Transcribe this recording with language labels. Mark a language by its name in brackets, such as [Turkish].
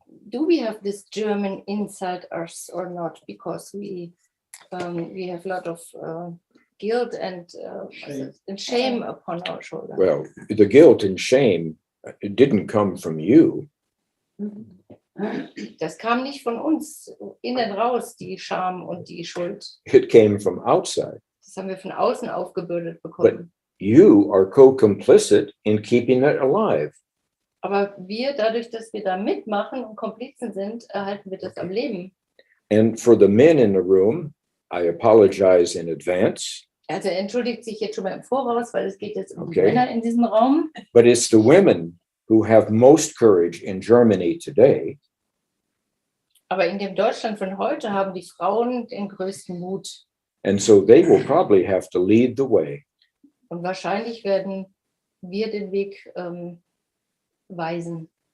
[English] Do we have this German inside us or not? Because we have a lot of guilt and shame upon our shoulders. Well, the guilt and shame, it didn't come from you. [German] Das kam nicht von uns innen raus, die Scham und die Schuld. [English] It came from outside. [German] Das haben wir von außen aufgebürdet bekommen. [English] You are co-complicit in keeping it alive. [German] Aber wir, dadurch, dass wir da mitmachen und Komplizen sind, erhalten wir das am Leben. [English] And for the men in the room, I apologize in advance. [German] Also er entschuldigt sich jetzt schon mal im Voraus, weil es geht jetzt um die Okay. Männer in diesem Raum. [English] But it's the women who have most courage in Germany today. [German] Aber in dem Deutschland von heute haben die Frauen den größten Mut. And so they will probably have to lead the way. Und wahrscheinlich werden wir den Weg weisen.